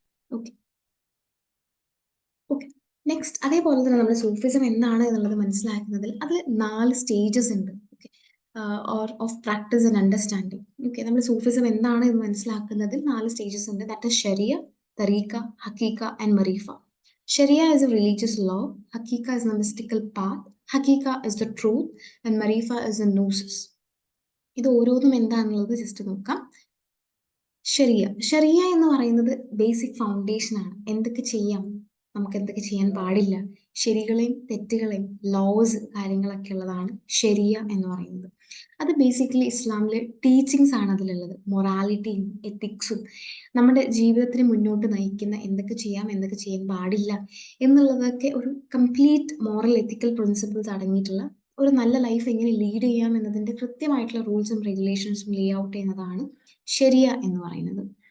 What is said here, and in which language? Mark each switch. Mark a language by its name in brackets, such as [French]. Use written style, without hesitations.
[Malayalam] Okay okay. Next അതേപോലെ തന്നെ നമ്മൾ സൂഫിസം എന്താണ് എന്നുള്ളത് മനസ്സിലാക്കുന്നതിൽ അതിൽ 4 സ്റ്റേജസ് ഉണ്ട്. Okay, [English] Or of practice and understanding. [Malayalam] Okay, നമ്മൾ സൂഫിസം എന്താണ് എന്ന് മനസ്സിലാക്കുന്നതിൽ 4 സ്റ്റേജസ് ഉണ്ട്. [English] That is Sharia, Tariqa, Haqiqa and Marifa. Sharia is a religious law, Hakika is a mystical path, Hakika is the truth, and Marifa is a gnosis. [Malayalam] ഇത് ഓരോന്നും എന്താണെന്നുള്ളത് just നോക്കാം. Sharia എന്ന് പറയുന്നത് ബേസിക് ഫൗണ്ടേഷൻ ആണ്. എന്തൊക്കെ ചെയ്യാം, നമുക്ക് എന്തൊക്കെ ചെയ്യാൻ പാടില്ല, ശരികളെയും തെറ്റുകളെയും ലോസ് കാര്യങ്ങളൊക്കെ ഉള്ളതാണ് ഷരിയ എന്ന് പറയുന്നത്. അത് ബേസിക്കലി ഇസ്ലാമിലെ ടീച്ചിങ്സ് ആണ് അതിലുള്ളത്. മൊറാലിറ്റിയും എത്തിക്സും നമ്മുടെ ജീവിതത്തിന് മുന്നോട്ട് നയിക്കുന്ന എന്തൊക്കെ ചെയ്യാം എന്തൊക്കെ ചെയ്യാൻ പാടില്ല എന്നുള്ളതൊക്കെ ഒരു കംപ്ലീറ്റ് മോറൽ എത്തിക്കൽ പ്രിൻസിപ്പിൾസ് അടങ്ങിയിട്ടുള്ള ഒരു നല്ല ലൈഫ് എങ്ങനെ ലീഡ് ചെയ്യാം എന്നതിൻ്റെ കൃത്യമായിട്ടുള്ള റൂൾസും റെഗുലേഷൻസും ലേ ഔട്ട് ചെയ്യുന്നതാണ് ശരിയ എന്ന് പറയുന്നത്.